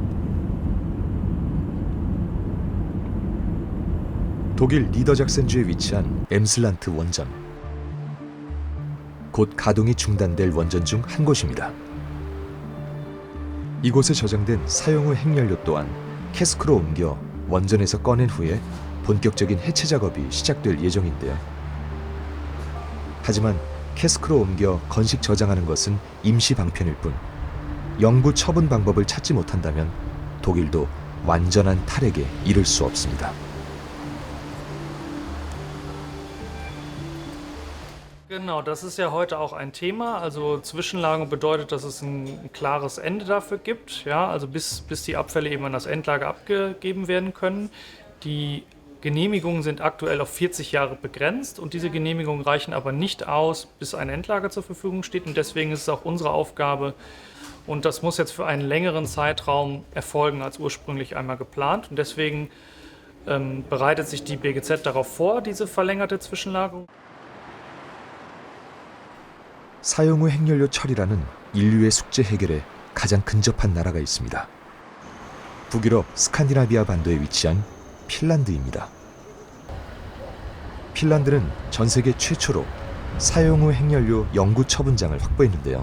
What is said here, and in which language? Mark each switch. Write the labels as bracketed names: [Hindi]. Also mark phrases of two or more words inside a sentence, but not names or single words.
[Korean] 독일 니더작센주에 위치한 엠슬란트 원전. 곧 가동이 중단될 원전 중 한 곳입니다. 이곳에 저장된 사용 후 핵연료 또한 캐스크로 옮겨 원전에서 꺼낸 후에 본격적인 해체 작업이 시작될 예정인데요. 하지만 캐스크로 옮겨 건식 저장하는 것은 임시 방편일 뿐 영구 처분 방법을 찾지 못한다면 독일도 완전한 탈핵에 이를 수 없습니다. [German] Genau, das ist ja heute auch ein Thema. Also Zwischenlagerung bedeutet, dass es ein klares Ende dafür gibt, ja, also bis die Abfälle eben an das Endlager abgegeben werden können. Die Genehmigungen sind aktuell auf 40 Jahre begrenzt und diese Genehmigungen reichen aber nicht aus, bis ein Endlager zur Verfügung steht und deswegen ist es auch unsere Aufgabe und das muss jetzt für einen längeren Zeitraum erfolgen als ursprünglich einmal geplant und deswegen bereitet sich die BGZ darauf vor, diese verlängerte Zwischenlagerung. [Korean] 사용 후 핵연료 처리라는 인류의 숙제 해결에 가장 근접한 나라가 있습니다. 북유럽 스칸디나비아 반도에 위치한 핀란드입니다. 핀란드는 전 세계 최초로 사용 후 핵연료 영구 처분장을 확보했는데요.